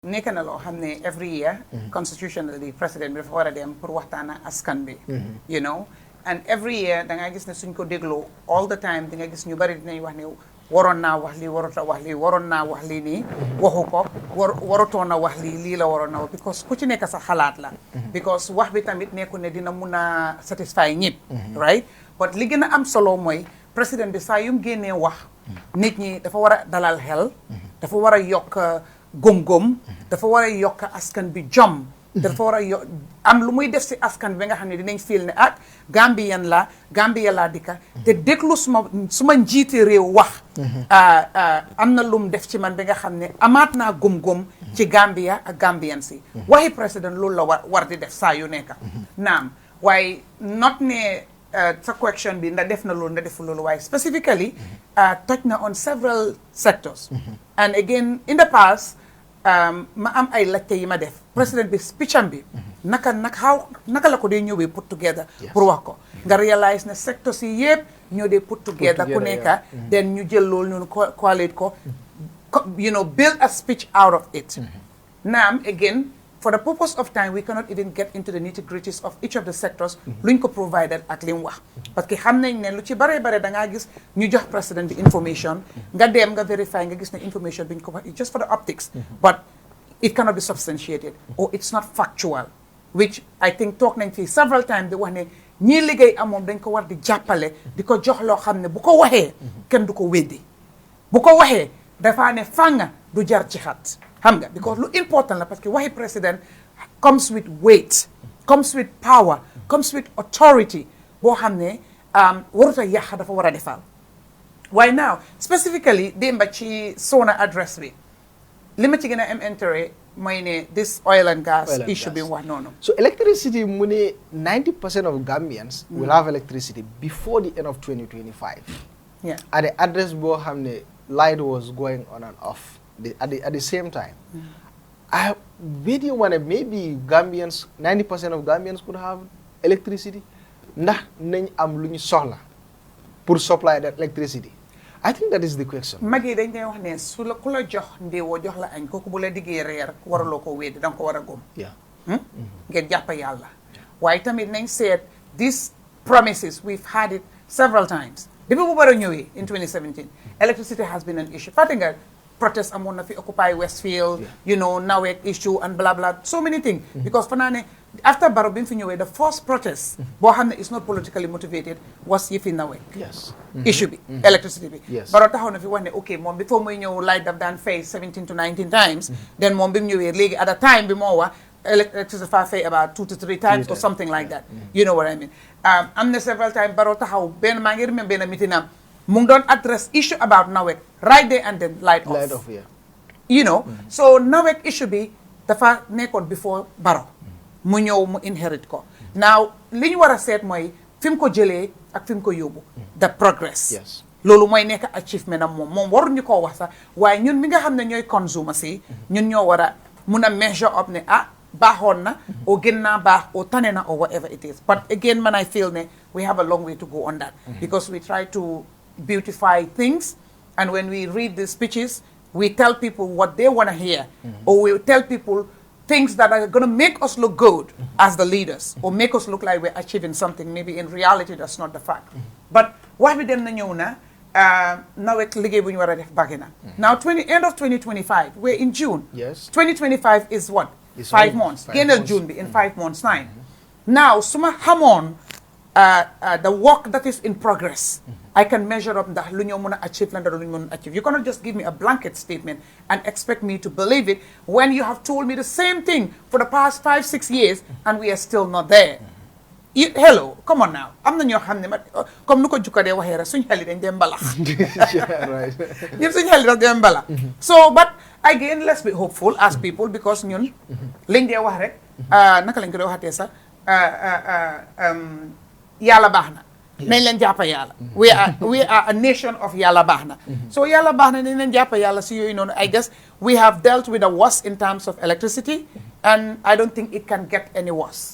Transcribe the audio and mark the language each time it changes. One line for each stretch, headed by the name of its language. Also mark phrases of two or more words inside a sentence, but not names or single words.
Wolof: nekk na loo xam ne
English: every year constitutionally
Wolof: président bi dafa war a dem pour waxtaana askan bi
English: you know and every year
Wolof: da nga gis ne suñ ko dégloo
English: all the time
Wolof: di nga gis ñu bari dinañ wax ne waroon naa wax lii waruta wax lii waroon naa wax lii nii waxu ko warutoon a wax lii la waroon na wax because ku ci nekk sa xalaat la because wax bi tamit nekku ne dina mun a satisfy ñëpp
English: right but
Wolof: li gën a am solo mooy président bi saa yum génnee wax nit ñi dafa war a dalal xel dafa war a yokk góom-góom dafa war a yokk askan bi jom dafa war a am lu muy def si askan bi nga xam ne dinañ feel ne ak Gambia laa dikka te déglu suma njiiti réew wax am na lum def ci man bi nga xam ne amaat naa góom-góom ci Gambia ak Gambian si waxi président loolu la war di def saa yu nekka naam waaye not ne sa question bi nda def na loolu nda defu loolu waaye
English: specifically touch
Wolof: na
English: on several sectors and again in the past
Wolof: ma am ay laajte yi ma def président bi speecham bi naka la ko dee ñëwee
English: put together
Wolof: pour wax ko nga réalise ne sectors yi yëpp ñoo dee
English: put together
Wolof: ku nekka then ñu jël loolu ñun collate ko
English: you know build a speech out of it
Wolof: naam
English: again for the purpose of time we cannot even get into the nitty-gritties of each of the sectors
Wolof: luñ ko provided ak li mu wax
French: parce que
Wolof: xam nañ ne lu ci bare da ngaa gis ñu jox président bi information nga dem nga verify nga gis ne information bi ñu ko wax
English: just for the optics but it cannot be substantiated or it's not factual which I think
Wolof: talk nañ fii
English: several times
Wolof: di wax ne ñii liggéey amoon dañ ko war di jàppale di ko jox loo xam ne bu ko waxee kenn du ko weddi bu ko waxee dafaa ne fànga du jar ci xat xam nga because lu important la
French: parce que
Wolof: waxi président
English: comes with weight comes with power comes with authority
Wolof: boo xam ne warut a yàq dafa war a defal waaye
English: now specifically
Wolof: démba ci SoNA address bi li ma ci gën a am intérêt mooy ne
English: this oil and gas issue
Wolof: bi wax noonu
English: so electricity
Wolof: mu ne
English: 90% of Gambians will have electricity before the end of 2025 yeah at the address
Wolof: boo xam ne
English: light was going on and off at the same time. Where do you want to maybe Gambians, 90% of Gambians could have electricity?
Wolof: Ndax nañ am lu ñu soxla pour
English: supply that electricity? I think that is the question.
Wolof: mag yi dañ dee wax ne su la ku la jox ndéewoo jox la añ kooku bu la diggee reer waraloo ko wéedi danga ko war a góom ngeen jàpp yàlla waaye tamit nañ seet
English: these promises we've had it several times
Wolof: depuis bu bara ñëwee
English: in 2017 electricity has been an issue
Wolof: fàtte nga protest amoon na fi
English: Occupy Westfield you know NAWEC issue and blah blah so many things because
Wolof: fa naa ne after Barrow bi mu fi ñëwee
English: the first protest
Wolof: boo xam ne
English: is not politically motivated was
Wolof: yëfi NAWEC issue bi electricity bi Barrow taxaw na fi wax ne ok moom before muy ñëw light daf daan fay
English: 17 to 19 times then
Wolof: moom bi mu ñëwee léegi
English: at a time
Wolof: bi moo wax electricity fa fay
English: about 2 to 3 times or something like that you know what I mean
Wolof: am na
English: several times
Wolof: Barrow taxaw benn maa ngi remember benn meeting am mu ngi doon
English: address issue about NAWEC right there and then light off you know so NAWEC issue
Wolof: bi dafa nekkoon before Barrow mu ñëw mu inherit ko now li ñu war a seet mooy fi mu ko jëlee ak fi mu ko yóbbu
English: the progress
Wolof: loolu mooy nekk achievement am moom waruñu koo wax sax waaye ñun mi nga xam ne ñooy consommateurs yi ñun ñoo war a mun a
English: measure up
Wolof: ne baaxoon na o gën naa baax o tane na
English: or whatever it is but again man I feel ne we have a long way to go on that because we try to beautify things and when we read the speeches we tell people what they want to hear or we tell people things that are going to make us look good as the leaders or make us look like we're achieving something maybe in reality that's not the fact but
Wolof: wax bi dem na ñëw na NAWEC liggéey bu ñu war a def bàgg na
English: now end of 2025 we're in June 2025 is what 5 months génnal June bi in 5 months time now
Wolof: suma xamoon
English: the work that is in progress I can measure up
Wolof: ndax lu ñoo mën a achieve la ndax lu ñu mën a achieve
English: you cannot just give me a blanket statement and expect me to believe it when you have told me the same thing for the past 5-6 years and we are still not there hello come on now
Wolof: am na ñoo xam ne comme nu ko jukka dee waxee rek suñu xel yi dañ dee mbalax
English: ñëpp suñu xel yi dañ dee mbalax so but again let's be hopeful as people because
Wolof: ñun liñ dee wax rek naka lañ ko dee waxatee sax yàlla baax na nañ leen jàppa yàlla
English: we are a nation of
Wolof: yàlla baax na
English: so
Wolof: yàlla baax na nañ leen jàppa yàlla si yooyu noonu
English: I guess we have dealt with the worst in terms of electricity and I don't think it can get any worse